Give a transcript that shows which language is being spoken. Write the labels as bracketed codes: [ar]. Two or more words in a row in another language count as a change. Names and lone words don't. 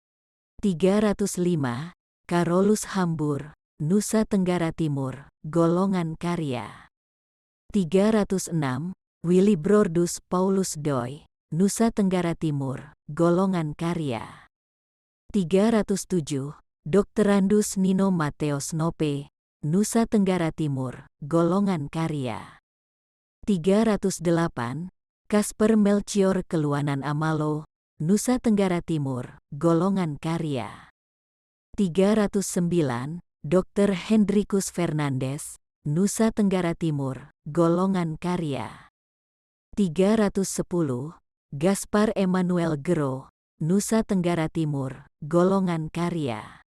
[id] 305, Karolus Hambur, Nusa Tenggara Timur, Golongan Karya. 306, Willy Brodus Paulus Doi, Nusa Tenggara Timur, Golongan Karya. 307, Dr. Randus Nino Mateos Nope, Nusa Tenggara Timur, golongan karya. 308, Kasper Melchior Keluanan Amalo, Nusa Tenggara Timur, golongan karya. 309, Dr. Hendrikus Fernandes, Nusa Tenggara Timur, golongan karya. 310, Gaspar Emmanuel Gero, Nusa Tenggara Timur, golongan karya.